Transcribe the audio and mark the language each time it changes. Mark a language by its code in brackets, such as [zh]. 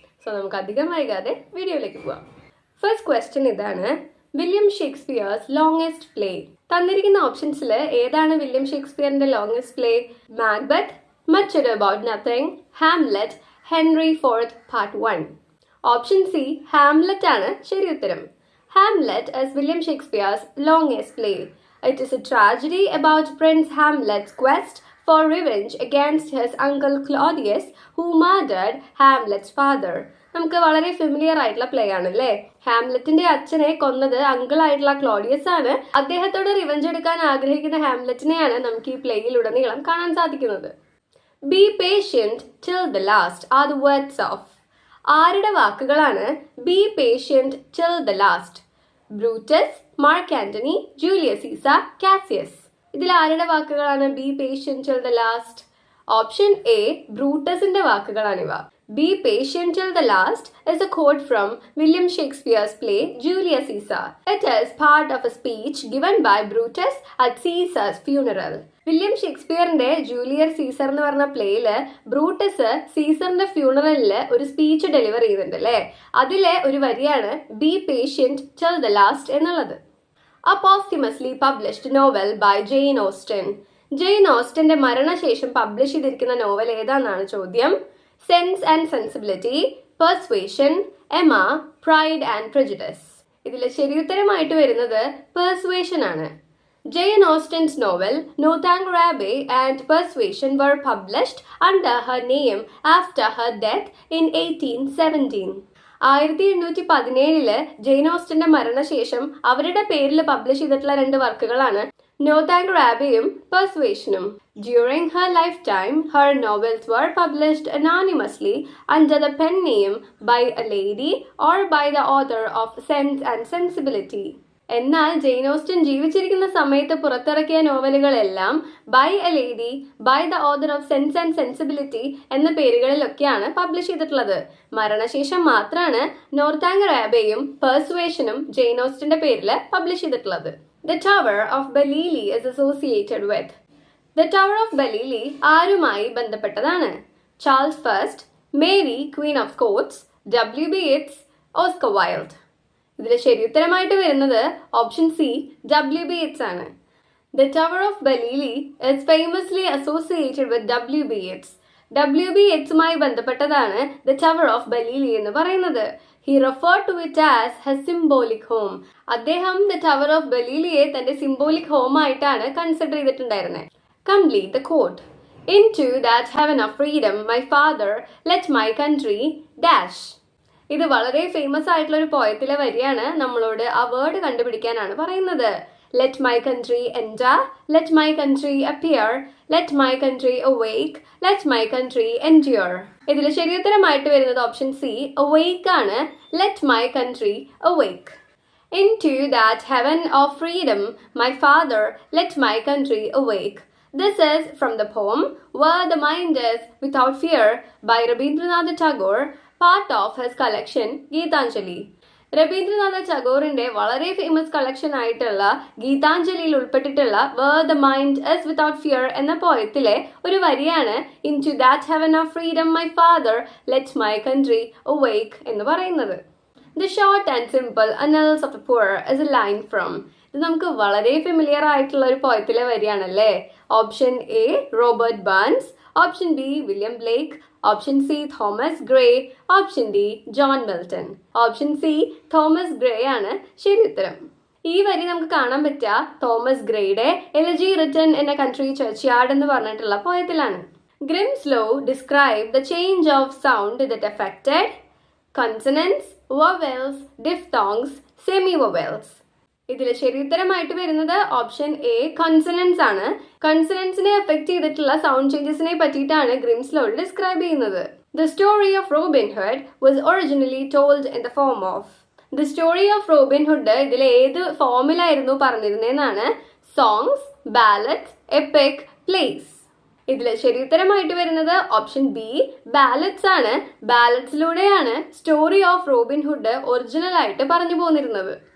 [ml] So നമുക്ക് അധികം വൈകാതെ വീഡിയോയിലേക്ക് പോവാം. ഫസ്റ്റ് ക്വസ്റ്റ്യൻ ഇതാണ്: [en] William Shakespeare's longest play. [ml] തന്നിരിക്കുന്ന ഓപ്ഷൻസിൽ ഏതാണ് William ഷേക്സ്പിയറിന്റെ longest play? Macbeth, much ado about nothing, Hamlet, Henry fourth part 1. Option C Hamlet ആണ് ശരി ഉത്തരം. [en] Hamlet is William Shakespeare's longest play. It is a tragedy about Prince Hamlet's quest for revenge against his uncle Claudius, who murdered Hamlet's father. [ml] നമുക്ക് വളരെ familiar ആയിട്ടുള്ള play ആണല്ലേ. ഹാംലെറ്റിന്റെ അച്ഛനെ കൊന്നത് uncle ആയിട്ടുള്ള ക്ലോഡിയസ് ആണ്. അദ്ദേഹത്തോട് റിവെഞ്ച് എടുക്കാൻ ആഗ്രഹിക്കുന്ന ഹാംലെറ്റിനെയാണ് നമുക്ക് ഈ പ്ലേയിലുടനീളം കാണാൻ സാധിക്കുന്നത്. [en] Be patient till the last are the words of. [ml] ആരുടെ വാക്കുകളാണ് [en] Be patient till the last? [ml] Brutus, mark Antony, Julius Caesar, Cassius. ഇതിൽ ആരുടെ വാക്കുകളാണ് [en] Be patient till the last? [ml] Option A ബ്രൂട്ടസിന്റെ വാക്കുകളാണിവ. [en] Be patient till the last is a quote from William Shakespeare's play Julius Caesar. It is part of a speech given by Brutus at Caesar's funeral. [ml] William ഷേക്സ്പിയറിന്റെ Julius Caesar എന്ന് പറഞ്ഞ പ്ലേയില് Brutus സീസറിന്റെ ഫ്യൂണറലില് ഒരു speech deliver ചെയ്യുന്നുണ്ട് അല്ലേ. അതിലെ ഒരു വരിയാണ് [en] be patient till the last [ml] എന്നുള്ളത്. [en] A posthumously published novel by Jane Austen. [ml] Jain ഓസ്റ്റന്റെ മരണശേഷം പബ്ലിഷ് ചെയ്തിരിക്കുന്ന നോവൽ ഏതാണെന്നാണ് ചോദ്യം. Sense and sensibility, പെർസ്വേഷൻ, എമ, pride and prejudice. ഇതിൽ ശരിയുത്തരമായിട്ട് വരുന്നത് പെർസ്വേഷൻ ആണ്. [en] Jane Austen's novel Northanger Abbey and Persuasion were published under her name after her death in 1817. [ml] 1817 Jain ഓസ്റ്റന്റെ മരണശേഷം അവരുടെ പേരിൽ പബ്ലിഷ് ചെയ്തിട്ടുള്ള 2 വർക്കുകളാണ് നോർത്താംഗ്ര അബേയും പെർസ്വേഷനും. [en] During her lifetime, her novels were published anonymously under the pen name by a lady or by the author of Sense and Sensibility. [ml] എന്നാൽ Jain Austen ജീവിച്ചിരിക്കുന്ന സമയത്ത് പുറത്തിറക്കിയ നോവലുകളെല്ലാം [en] by a lady, by the author of Sense and Sensibility [ml] എന്ന പേരുകളിലൊക്കെയാണ് publish ചെയ്തിട്ടുള്ളത്. മരണശേഷം മാത്രമാണ് നോർത്താംഗ്ര അബേയും പെർസ്വേഷനും ജെയിൻ ഓസ്റ്റന്റെ പേരിൽ publish ചെയ്തിട്ടുള്ളത്. [en] The Tower of Balliol is associated with. The Tower of Balliol [ml] ആരുമായി ബന്ധപ്പെട്ടതാണ്? Charles first, Mary Queen of Scots, W.B. Yeats, Oscar wild. ഇതിൽ ശരിയുത്തരമായിട്ട് വരുന്നത് ഓപ്ഷൻ സി W.B. Yeats ആണ്. [en] The Tower of Balliol is famously associated with W.B. Yeats. W.B. [ml] Yeatsമായി ബന്ധപ്പെട്ടതാണ് The Tower of Balliol എന്ന് പറയുന്നത്. [en] He referred to it as his symbolic home. [ml] അദ്ദേഹം The Tower of Balliol തന്റെ symbolic home ആയിട്ടാണ് consider ചെയ്തിട്ടുണ്ടായിരുന്നത്. [en] Complete the quote. Into that heaven of freedom, my father let my country dash. [ml] ഇത് വളരെ famous ആയിട്ടുള്ള ഒരു പോയത്തിലെ വരിയാണ്. നമ്മളോട് ആ വേർഡ് കണ്ടുപിടിക്കാനാണ് പറയുന്നത്. [en] Let my country enter, let my country appear, let my country awake, let my country endure. [ml] ഇതിൽ ശരിയുത്തരമായിട്ട് വരുന്നത് ഓപ്ഷൻ സി awake ആണ്. [en] Let my country awake. Into that heaven of freedom, my father let my country awake. This is from the poem Where the Mind is Without Fear by Rabindranath Tagore, part of his collection Gitanjali. [ml] Rabindranath ടാഗോറിന്റെ വളരെ famous collection ആയിട്ടുള്ള ഗീതാഞ്ജലിയിൽ ഉൾപ്പെട്ടിട്ടുള്ള Where the Mind is Without Fear എന്ന പോയത്തിലെ ഒരു വരിയാണ് [en] Into that heaven of freedom, my father let my country awake [ml] എന്ന് പറയുന്നത്. [en] The short and simple annals of the poor is a line from. [ml] ഇത് നമുക്ക് വളരെ ഫെമിലിയർ ആയിട്ടുള്ള ഒരു പോയത്തിലെ വരിയാണല്ലേ. Option A Robert Barnes, option B William Blake, option C Thomas grey, option D John Milton. Option C Thomas grey ആണ് ശരി ഉത്തരം. ഈ വരി നമുക്ക് കാണാൻ പറ്റുക Thomas ഗ്രേയുടെ elegy written in A country ചർച്ച്യാർഡ് എന്ന് പറഞ്ഞിട്ടുള്ള പോയത്തിലാണ്. [en] Grimm's law described the change of sound that affected consonants, vowels, diphthongs, semi-vowels. [ml] ഇതിൽ ശരിയുത്തരമായിട്ട് വരുന്നത് ഓപ്ഷൻ എ കൺസണൻസ് ആണ്. കൺസണൻസിനെ എഫക്ട് ചെയ്തിട്ടുള്ള സൗണ്ട് ചേഞ്ചസിനെ പറ്റിയിട്ടാണ് ഗ്രിംസ് ലോ ഡിസ്ക്രൈബ് ചെയ്യുന്നത്. [en] The story of Robin Hood was originally told in the form of. The story of Robin Hood [ml] ഇതിൽ ഏത് ഫോമിലായിരുന്നു പറഞ്ഞിരുന്നതെന്നാണ്? Songs, ballads, EPIC, place. ഇതിൽ ശരിയുത്തരമായിട്ട് വരുന്നത് ഓപ്ഷൻ ബി ബാലറ്റ്സ് ആണ്. ബാലറ്റ്സിലൂടെയാണ് story of Robin Hood original ആയിട്ട് പറഞ്ഞു പോന്നിരുന്നത്.